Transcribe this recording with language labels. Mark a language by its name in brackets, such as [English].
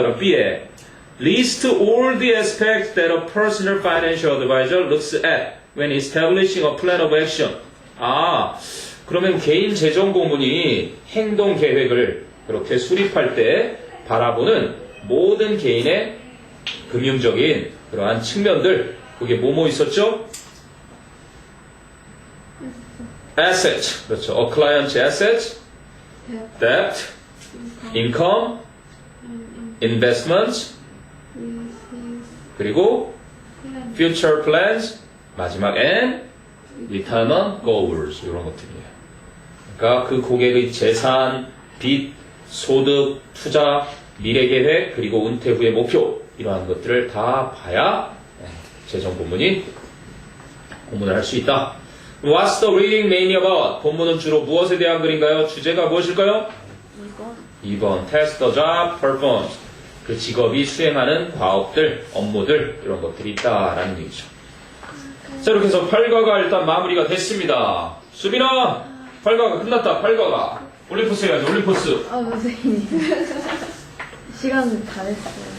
[Korean] 그럼 B에 [English] list all the aspects that a personal financial advisor looks at when establishing a plan of action. [Korean] 아, 그러면 개인 재정 고문이 행동 계획을 그렇게 수립할 때 바라보는 모든 개인의 금융적인 그러한 측면들, 그게 뭐뭐 있었죠? Assets, 그렇죠. [English] A client's assets, debt, income, investments, [Korean] 그리고 [English] future plans, [Korean] 마지막 [English] and retirement goals, [Korean] 이런 것들이에요. 그러니까 그 고객의 재산, 빚, 소득, 투자, 미래 계획, 그리고 은퇴 후의 목표, 이러한 것들을 다 봐야 재정 고문이 고문을 할 수 있다. [English] What's the reading mainly about? [Korean] 본문은 주로 무엇에 대한 글인가요? 주제가 무엇일까요? [English] 2번 test the job performed. [Korean] 그 직업이 수행하는 과업들, 업무들, 이런 것들이 있다라는 얘기죠. 자, 이렇게 해서 8과가 일단 마무리가 됐습니다. 수빈아, 8과가 끝났다. 8과가 올림포스 해야지. 올림포스. 아, 선생님. 시간 다 됐어요.